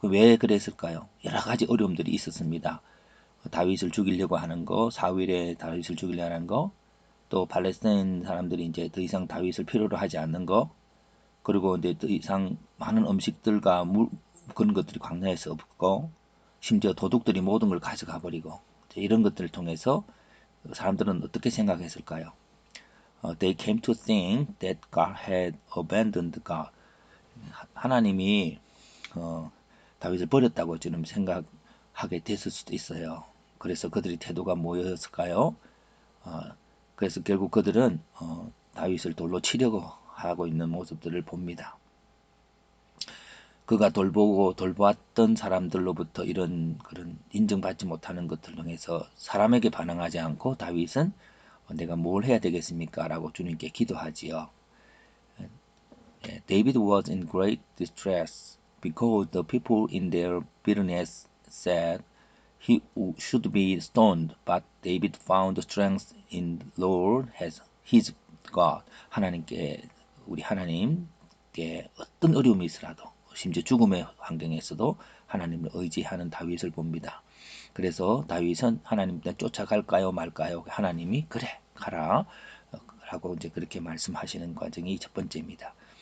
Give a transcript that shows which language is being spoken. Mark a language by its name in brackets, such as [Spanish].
[Korean] 왜 그랬을까요? 여러 가지 어려움들이 있었습니다. 다윗을 죽이려고 하는 거, 사울의 다윗을 죽이려고 하는 거, 또 팔레스타인 사람들이 이제 더 이상 다윗을 필요로 하지 않는 거, 그리고 이제 더 이상 많은 음식들과 그런 것들이 광야에서 없고, 심지어 도둑들이 모든 걸 가져가 버리고, 이런 것들을 통해서 사람들은 어떻게 생각했을까요? [English] They came to think that God had abandoned God. [Korean] 하나님이 어, 다윗을 버렸다고 지금 생각하게 됐을 수도 있어요. 그래서 그들의 태도가 뭐였을까요? 어, 그래서 결국 그들은 다윗을 돌로 치려고 하고 있는 모습들을 봅니다. 그가 돌보고 돌보았던 사람들로부터 이런 그런 인정받지 못하는 것들을 통해서 사람에게 반응하지 않고 다윗은 내가 뭘 해야 되겠습니까? 라고 주님께 기도하지요. [English] David was in great distress because the people in their bitterness said he should be stoned, but David found strength in the Lord as his God. [Korean] 하나님께 우리 하나님께 어떤 어려움이 있으라도 심지어 죽음의 환경에서도 하나님을 의지하는 다윗을 봅니다. 그래서 다윗은 하나님께 쫓아갈까요 말까요? 하나님이 그래 가라 라고 이제 그렇게 말씀하시는 과정이 첫 번째입니다.